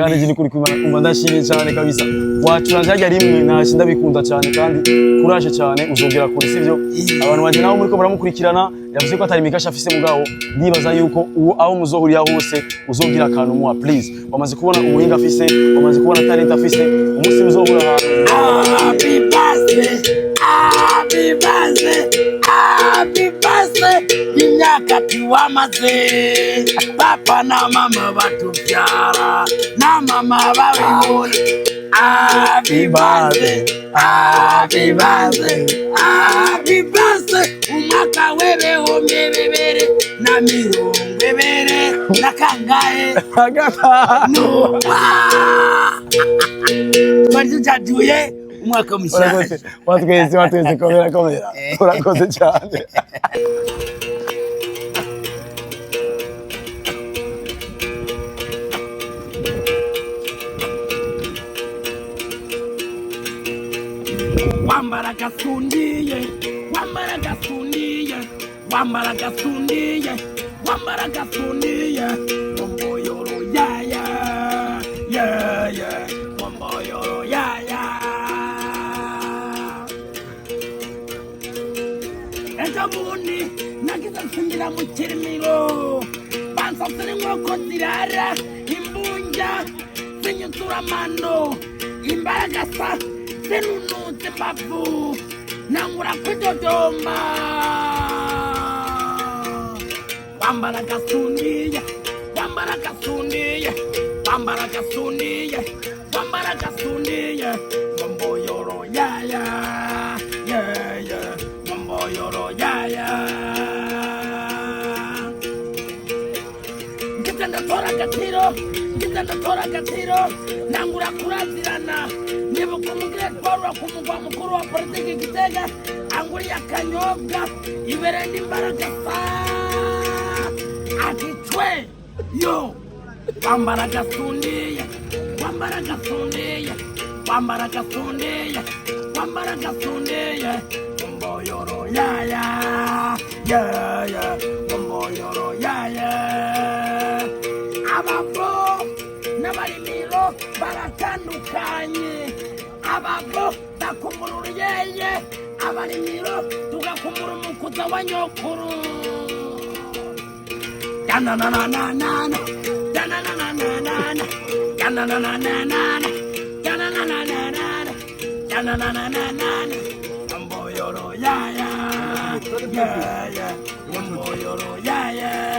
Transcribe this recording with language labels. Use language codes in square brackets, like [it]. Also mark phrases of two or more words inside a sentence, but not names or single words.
[rn] kandi je kuri kumva ndashimye cyane kabisa wacuranje hajya rimwe nashinda bikunda cyane kandi kuraje cyane uzongera kuri sivyo abantu banje naho muri ko baramukurikirana yavuze ko atari imikashi afise mugabo ndibaza yuko uwo aho muzohurira hose uzogira akantu muwa please wamaze kubona umuhinga afise wamaze kubona talent afise umunsi muzohura [en] happy birthday [rn] imyaka tuwamaze papa na mama batubyara na mama babibona [en] happy birthday, happy birthday, happy birthday. [rn] Umwaka w'ibihumbi bibiri na mirongo ibiri na kangahe nuwa twari umwaka mushya. Watwese komera urakoze cyane. Wambara gasundiye, wambara gasundiye, wambara gasundiye, wambara gasundiye, wamboyoro ya ya ya ya, wamboyoro ya ya. Ejo bundi nagize nshingira mu kirimiro, bansasira inkoko zirara, imbunja zinyutura amano, imbaraga sa zinunutse imbavu, nangura kwidodomba. Wambara gasundiye, wambara gasundiye, wambara gasundiye, wambara gasundiye, wamboyoro ya ya ya ya, wamboyoro ya ya. Ndatora gatiro, ndatora gatiro, nangura kurazirana. Nibuka umugretwara ku mugwa mukuru wa politiki Gitega, anguriye akanyobwa iberenda imbaraga sa atitwe yo. Wambara gasundiye, wambara gasundiye, wambara gasundiye, wambara gasundiye, wamboyoro ya ya ya ya, wamboyoro ya ya. Ababo n'abarimiro baratandukanye, ababo bakumura uruyeye, abarimiro tugakumura umukuza wa nyokuru. Yananananana, yananananana, yananananana, yananananana, yananananana, wamboyoro ya ya ya ya, wamboyoro ya ya.